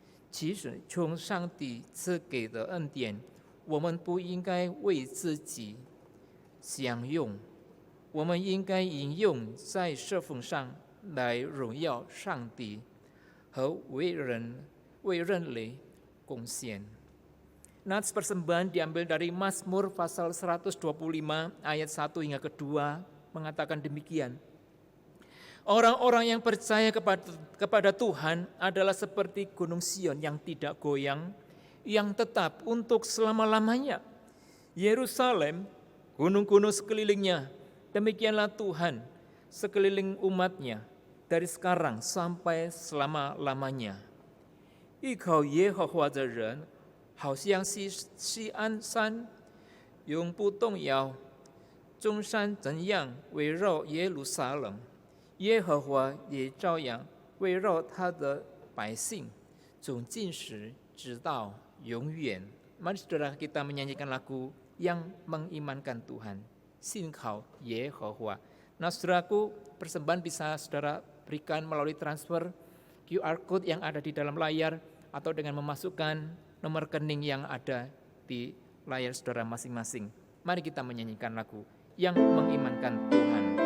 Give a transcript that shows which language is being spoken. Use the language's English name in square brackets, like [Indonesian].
[Chinese] 其实从上帝赐给的恩典，我们不应该为自己享用，我们应该引用在侍奉上来荣耀上帝和为人类贡献。 [Indonesian] Nats persembahan diambil dari Mazmur pasal 125 ayat 1 hingga kedua mengatakan demikian. Orang-orang yang percaya kepada Tuhan adalah seperti gunung Sion yang tidak goyang, yang tetap untuk selama-lamanya. Yerusalem, gunung-gunung sekelilingnya, demikianlah Tuhan sekeliling umatnya dari sekarang sampai selama-lamanya. [Chinese] 依靠耶和华的人 好像西安山，永不动摇。众山怎样围绕耶路撒冷，耶和华也照样围绕他的百姓，从今时直到永远。 [Indonesian] Mari saudara kita menyanyikan lagu yang mengimankan Tuhan. [Chinese] 信靠耶和华. [Indonesian] Nah, saudaraku, persembahan bisa saudara berikan melalui transfer QR code yang ada di dalam layar atau dengan memasukkan nomor rekening yang ada di layar saudara masing-masing. Mari kita menyanyikan lagu yang mengimankan Tuhan.